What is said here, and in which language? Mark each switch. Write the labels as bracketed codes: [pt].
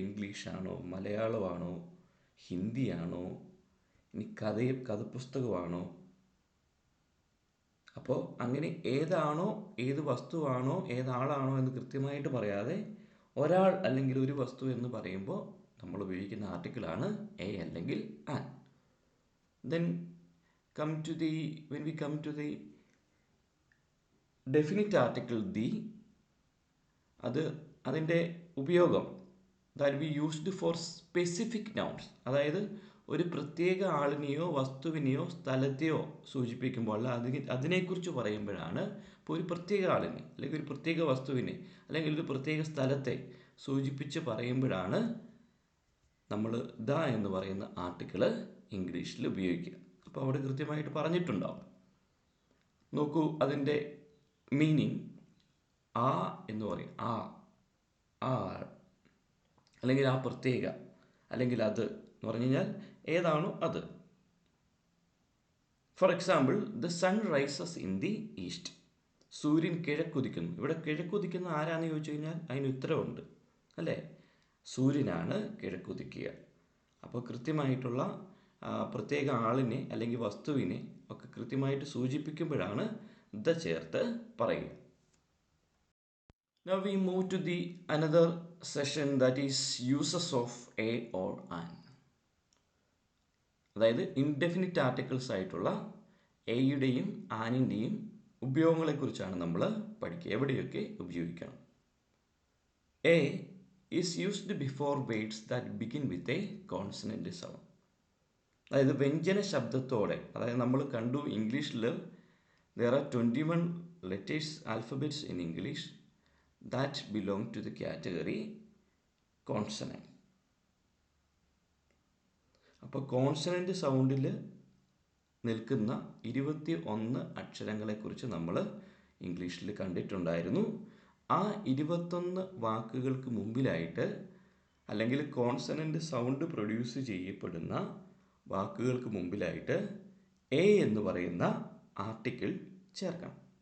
[ml] ഇംഗ്ലീഷാണോ മലയാളമാണോ ഹിന്ദിയാണോ ഇനി കഥ പുസ്തകമാണോ? അപ്പോൾ അങ്ങനെ ഏതാണോ ഏത് വസ്തുവാണോ ഏതാളാണോ എന്ന് കൃത്യമായിട്ട് പറയാതെ ഒരാൾ അല്ലെങ്കിൽ ഒരു വസ്തു എന്ന് പറയുമ്പോൾ നമ്മൾ ഉപയോഗിക്കുന്ന ആർട്ടിക്കിളാണ് എ അല്ലെങ്കിൽ an. [en] Then when we come to the definite article the, [ml] അതിൻ്റെ ഉപയോഗം [en] that we used for specific nouns. [ml] അതായത് ഒരു പ്രത്യേക ആളിനെയോ വസ്തുവിനെയോ സ്ഥലത്തെയോ സൂചിപ്പിക്കുമ്പോൾ അതിനെക്കുറിച്ച് പറയുമ്പോഴാണ്. ഇപ്പോൾ ഒരു പ്രത്യേക ആളിനെ അല്ലെങ്കിൽ ഒരു പ്രത്യേക വസ്തുവിനെ അല്ലെങ്കിൽ ഒരു പ്രത്യേക സ്ഥലത്തെ സൂചിപ്പിച്ച് പറയുമ്പോഴാണ് നമ്മൾ ദ എന്ന് പറയുന്ന ആർട്ടിക്കിൾ ഇംഗ്ലീഷിൽ ഉപയോഗിക്കുക. അപ്പോൾ അവിടെ കൃത്യമായിട്ട് പറഞ്ഞിട്ടുണ്ടാവും. നോക്കൂ, അതിൻ്റെ മീനിങ് ആ എന്ന് പറയും. ആ അല്ലെങ്കിൽ ആ പ്രത്യേക അല്ലെങ്കിൽ അത് എന്ന് പറഞ്ഞു കഴിഞ്ഞാൽ ഏതാണോ അത്. [en] For example, the sun rises in the east. [ml] സൂര്യൻ കിഴക്കുദിക്കുന്നു. ഇവിടെ കിഴക്കുദിക്കുന്ന ആരാന്ന് ചോദിച്ചു കഴിഞ്ഞാൽ അതിന് ഉത്തരവുണ്ട്, അല്ലേ? സൂര്യനാണ് കിഴക്കുദിക്കുക. അപ്പോൾ കൃത്യമായിട്ടുള്ള പ്രത്യേക ആളിനെ അല്ലെങ്കിൽ വസ്തുവിനെ ഒക്കെ കൃത്യമായിട്ട് സൂചിപ്പിക്കുമ്പോഴാണ് ദ ചേർത്ത് പറയുക. [en] Now we move to the another session, that is uses of a or an. [ml] അതായത് ഇൻഡെഫിനിറ്റ് ആർട്ടിക്കിൾസ് ആയിട്ടുള്ള എയുടെയും ആനിൻ്റെയും ഉപയോഗങ്ങളെക്കുറിച്ചാണ് നമ്മൾ പഠിക്കുക. എവിടെയൊക്കെ ഉപയോഗിക്കണം. [en] A is used before words that begin with a consonant sound. [ml] അതായത് വ്യഞ്ജന ശബ്ദത്തോടെ, അതായത് നമ്മൾ കണ്ടു ഇംഗ്ലീഷിൽ [en] there are 21 letters alphabets in English that belong to the category consonant. [ml] അപ്പോൾ കോൺസണൻറ്റ് സൗണ്ടിൽ നിൽക്കുന്ന 21 അക്ഷരങ്ങളെക്കുറിച്ച് നമ്മൾ ഇംഗ്ലീഷിൽ കണ്ടിട്ടുണ്ടായിരുന്നു. ആ 21 വാക്കുകൾക്ക് മുമ്പിലായിട്ട് അല്ലെങ്കിൽ കോൺസണൻറ്റ് സൗണ്ട് പ്രൊഡ്യൂസ് ചെയ്യപ്പെടുന്ന വാക്കുകൾക്ക് മുമ്പിലായിട്ട് എ എന്ന് പറയുന്ന ആർട്ടിക്കിൾ ചേർക്കണം.